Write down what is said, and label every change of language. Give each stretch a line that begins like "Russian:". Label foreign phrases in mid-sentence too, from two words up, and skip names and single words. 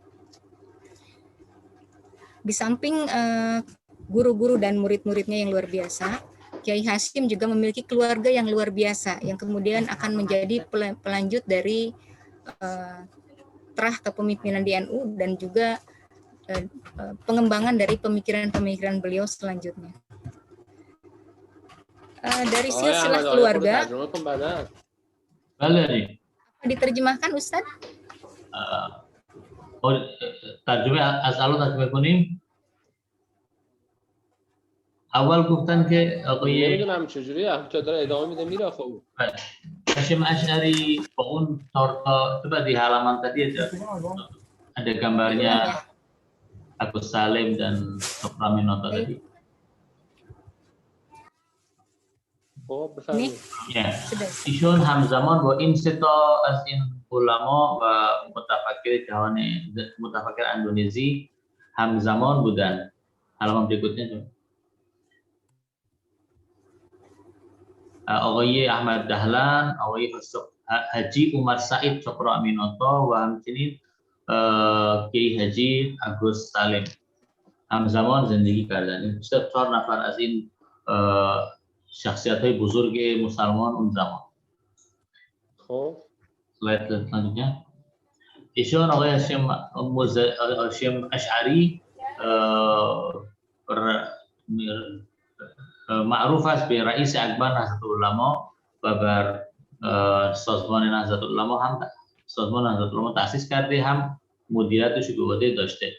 Indonesian: Di samping guru-guru dan murid-muridnya yang luar biasa, Kiai Hasyim juga memiliki keluarga yang luar biasa, yang kemudian akan menjadi pelanjut dari terah kepemimpinan di NU dan juga pengembangan dari pemikiran-pemikiran beliau selanjutnya. Dari silsilah keluarga, apa diterjemahkan Ustaz?
Persian: ترجمه از الان ترجمه کنیم. اول گفتن که آقای نمیدونم چجوری تا داره ادامه میده میره خب.
Indonesian: Hasyim Asy'ari
Persian: با اون
Indonesian: coba di halaman tadi ada gambarnya Agus Salim dan Cokroaminoto tadi.
Persian: خب بفرمایید. ایشون همزمان با این سه تا از این علما و متفکر اندونزی همزمان بودن.
Indonesian: halaman berikutnya
Persian: آقای احمد دهلان، آقای حاجی عمر سعید چokroaminoto و همچنین کی حاجی آگوست سالم همزمان زندگی کردند. این 4 نفر از این شخصیت‌های بزرگ مسلمان اون زمان. خب
Indonesian: slide selanjutnya.
Persian: ایشون آقای هاشم اشعری معروف است به رئیس اکبر نهضت العلما و بر سازمان نهضت العلما تأسیس کرده، هم مدیریتش رو به عهده داشته.